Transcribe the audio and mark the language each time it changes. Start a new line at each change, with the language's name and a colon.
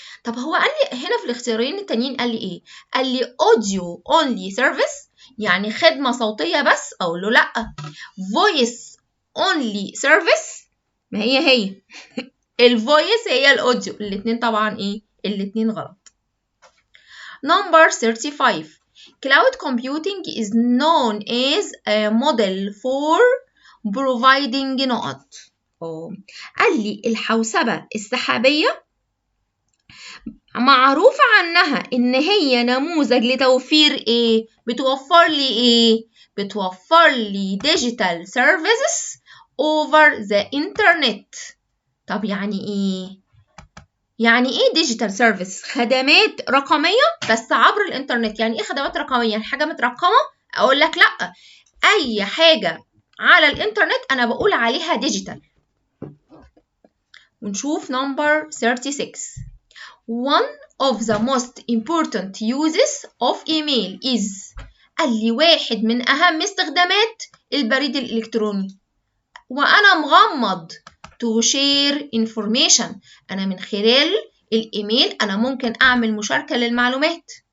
Arabic: طب هو قال لي هنا في الاختيارين التانيين قال لي ايه؟ قال لي
English: audio only service،
Arabic: يعني خدمة صوتية بس، اقول له لا.
English: voice only service،
Arabic: ما هي الفويس هي الاوديو، الاتنين طبعا ايه؟ الاتنين غلط.
English: Number 35. Cloud computing is known as a model for providing
Arabic: نقط. قال لي الحوسبة السحابية معروف عنها إن هي نموذج لتوفير إيه؟ بتوفر لي إيه؟ بتوفر لي
English: digital services over the internet.
Arabic: طب يعني إيه؟ يعني إيه
English: digital service؟
Arabic: خدمات رقمية بس عبر الإنترنت. يعني إيه خدمات رقمية؟ يعني حاجة مترقمة؟ أقول لك لأ، أي حاجة على الإنترنت أنا بقول عليها digital. ونشوف
English: number 36. One of the most important uses of email is.
Arabic: قال لي واحد من أهم استخدامات البريد الإلكتروني وأنا مغمض
English: to share information.
Arabic: أنا من خلال الإيميل أنا ممكن أعمل مشاركة للمعلومات.